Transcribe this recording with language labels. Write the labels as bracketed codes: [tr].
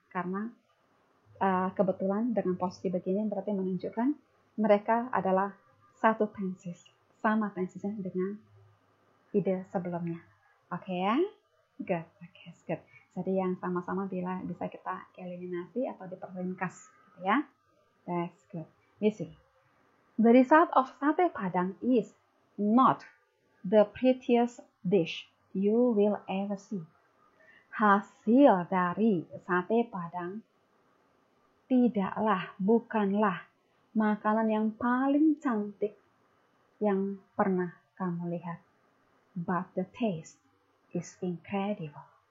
[id] Karena kebetulan dengan posisi begini berarti menunjukkan mereka adalah satu tenses, sama tensesnya dengan ide sebelumnya. Oke ya? Good. Oke, good. Jadi yang sama-sama bisa kita eliminasi atau diperringkas gitu ya. [en] That's good. You see. The result of sate Padang is not the prettiest dish you will ever see. [id] Hasil dari sate Padang bukanlah makanan yang paling cantik yang pernah kamu lihat. [en] But the taste is incredible.